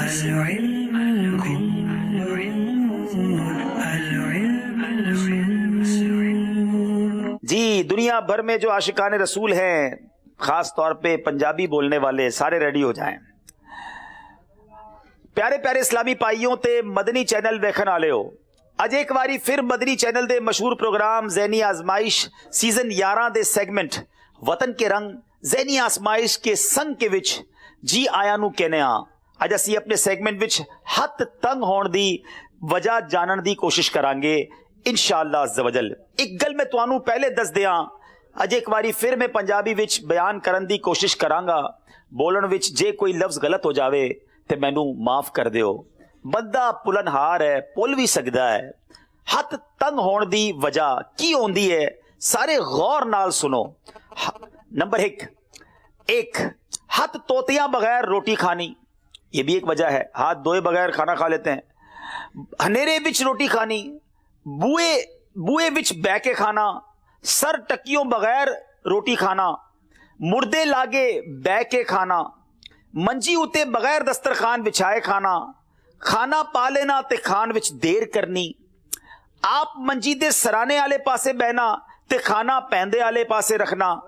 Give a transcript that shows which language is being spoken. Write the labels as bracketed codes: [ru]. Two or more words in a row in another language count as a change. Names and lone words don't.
[hi] जी, दुनिया भर में जो आशिकान रसूल हैं, खास तौर पे पंजाबी बोलने वाले, सारे रेडी हो जाएं। [pa] ਪਿਆਰੇ ਪਿਆਰੇ ਇਸਲਾਮੀ ਭਾਈਓਂ ਤੇ ਮਦਨੀ ਚੈਨਲ ਵੇਖਣ ਆਲੇ ਹੋ। ਅੱਜ ਇੱਕ ਬਾਰੀ ਫਿਰ ਮਦਨੀ ਚੈਨਲ ਦੇ ਮਸ਼ਹੂਰ ਪ੍ਰੋਗਰਾਮ ਜ਼ਹਨੀ ਆਜ਼ਮਾਇਸ਼ ਸੀਜ਼ਨ 11 ਦੇ ਸੈਗਮੈਂਟ ਵਤਨ ਕੇ ਰੰਗ ਜ਼ਹਨੀ ਆਜ਼ਮਾਇਸ਼ ਕੇ ਸੰਗ ਕੇ ਵਿੱਚ ਜੀ ਆਇਆ ਨੂੰ ਕਹਿਣੇ ਆਂ। ਅੱਜ ਅਸੀਂ ਆਪਣੇ ਸੈਗਮੈਂਟ ਵਿੱਚ ਹੱਥ ਤੰਗ ਹੋਣੇ ਦੀ ਵਜ੍ਹਾ ਜਾਣਨੇ ਦੀ ਕੋਸ਼ਿਸ਼ ਕਰਾਂਗੇ [ar] إن شاء الله عز وجل. [pa] ਇੱਕ ਗੱਲ ਮੈਂ ਤੁਹਾਨੂੰ ਪਹਿਲਾਂ ਦੱਸ ਦਿਆਂ, ਅੱਜ ਇੱਕ ਬਾਰੀ ਫਿਰ ਮੈਂ ਪੰਜਾਬੀ ਵਿੱਚ ਬਿਆਨ ਕਰਨ ਦੀ ਕੋਸ਼ਿਸ਼ ਕਰਾਂਗਾ। ਬੋਲਣ ਵਿੱਚ ਜੇ ਕੋਈ ਲਫ਼ਜ਼ ਗਲਤ ਹੋ ਜਾਵੇ ਤੇ ਮੈਨੂੰ ਮਾਫ ਕਰ ਦਿਓ। ਬੰਦਾ ਭੁੱਲਣਹਾਰ ਹੈ, ਭੁੱਲ ਵੀ ਸਕਦਾ ਹੈ। ਹੱਥ ਤੰਗ ਹੋਣ ਦੀ ਵਜ੍ਹਾ ਕੀ ਹੁੰਦੀ ਹੈ, ਸਾਰੇ ਗੌਰ ਨਾਲ सुनो। ਨੰਬਰ ਇੱਕ, ਹੱਥ ਤੋਤੀਆਂ ਬਗੈਰ ਰੋਟੀ ਖਾਣੀ, [hi] ये भी एक वजह है। हाथ धोए बगैर खाना खा लेते हैं। [pa] ਹਨੇਰੇ ਵਿੱਚ ਰੋਟੀ ਖਾਣੀ, ਬੂਹੇ ਵਿੱਚ ਬਹਿ ਕੇ ਖਾਣਾ, ਸਰ ਟਕੀਓਂ ਬਗੈਰ ਰੋਟੀ ਖਾਣਾ, ਮੁਰਦੇ ਲਾਗੇ ਬਹਿ ਕੇ ਖਾਣਾ, ਮੰਜੀ ਉੱਤੇ ਬਗੈਰ ਦਸਤਰਖ਼ਾਨ ਵਿਛਾਏ ਖਾਣਾ, ਖਾਣਾ ਪਾ ਲੈਣਾ ਤੇ ਖਾਣ ਵਿੱਚ ਦੇਰ ਕਰਨੀ, ਆਪ ਮੰਜੀ ਦੇ ਸਰਾਣੇ ਆਲੇ ਪਾਸੇ ਬਹਿਣਾ ਤੇ ਖਾਣਾ ਪੈਂਦੇ ਆਲੇ ਪਾਸੇ ਰੱਖਣਾ,